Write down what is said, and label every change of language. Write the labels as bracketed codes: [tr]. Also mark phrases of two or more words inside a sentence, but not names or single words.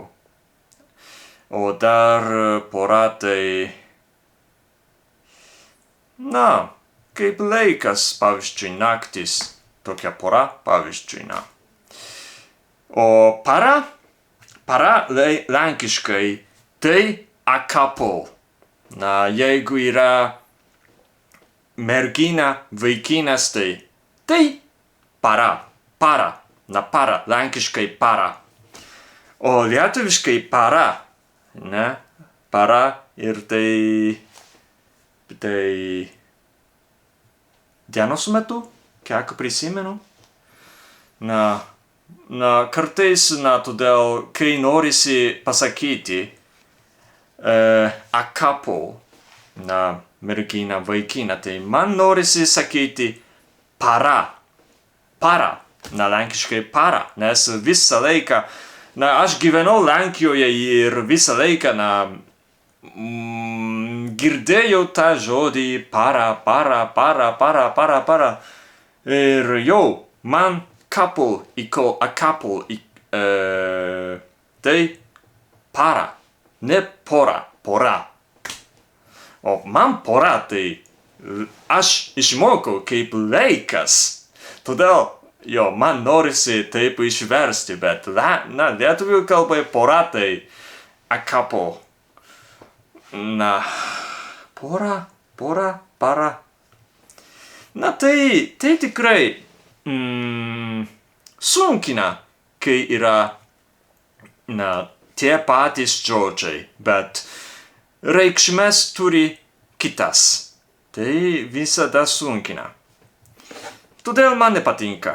[lt] O dar pora tai, kaip laikas, pavyzdžiui, naktis, tokia pora, pavyzdžiui, O para lenkiškai, tai [en] a couple. [lt] Jeigu yra mergina, vaikinas, tai para, lenkiškai para. O lietuviškai para, para ir tai dienos metu, kiek prisimenu. Kartais, todėl, kai norisi pasakyti [en] a couple, [lt] mergina, vaikina, tai man norisi sakyti para, lenkiškai para, nes visą laiką, aš gyvenau Lenkijoje ir visą laiką, girdėjau tą žodį para. Ir jau, man [en] couple equal a couple, [lt] tai para, ne pora. O man pora, tai aš išmokau kaip laikas. Todėl, man norisi taip išversti, bet lietuvių kalbai pora, tai [en] a couple. [lt] Para. Tai tikrai sunkina, kai yra tie patys žodžiai, bet reikšmės turi kitas. Tai visada sunkina. Todėl man nepatinka.